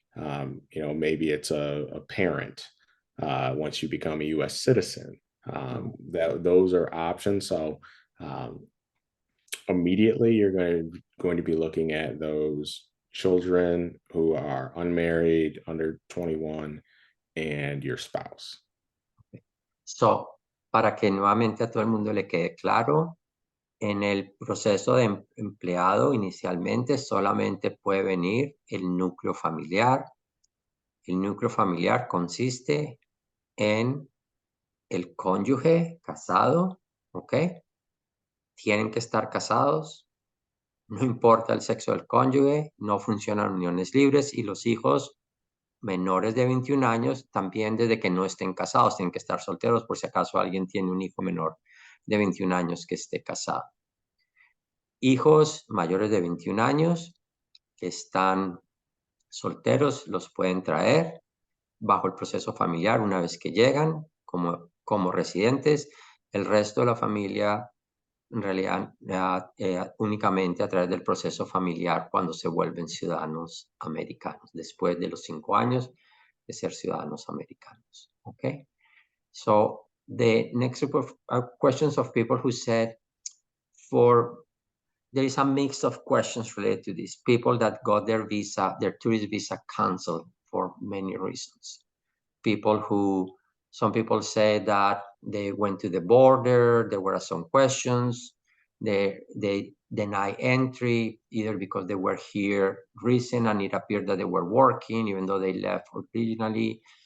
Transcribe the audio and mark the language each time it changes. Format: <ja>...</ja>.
<en>Maybe it's a parent once you become a U.S. citizen. Those are options. So immediately you're going to be looking at those children who are unmarried, under 21, and your spouse.</en> <es>So, para que nuevamente a todo el mundo le quede claro, en el proceso de empleado inicialmente solamente puede venir el núcleo familiar. El núcleo familiar consiste en el cónyuge casado, ¿ok? Tienen que estar casados, no importa el sexo del cónyuge, no funcionan uniones libres y los hijos menores de 21 años también desde que no estén casados, tienen que estar solteros por si acaso alguien tiene un hijo menor de 21 años que esté casado. Hijos mayores de 21 años que están solteros los pueden traer bajo el proceso familiar una vez que llegan como residentes. El resto de la familia en realidad únicamente a través del proceso familiar cuando se vuelven ciudadanos americanos, después de los 5 años de ser ciudadanos americanos.</es> <en>Okay? So the next group of questions of people who said there is a mix of questions related to this. People that got their tourist visa canceled for many reasons. Some people say that they went to the border, there were some questions, they deny entry either because they were here recent and it appeared that they were working even though they left originally.</en>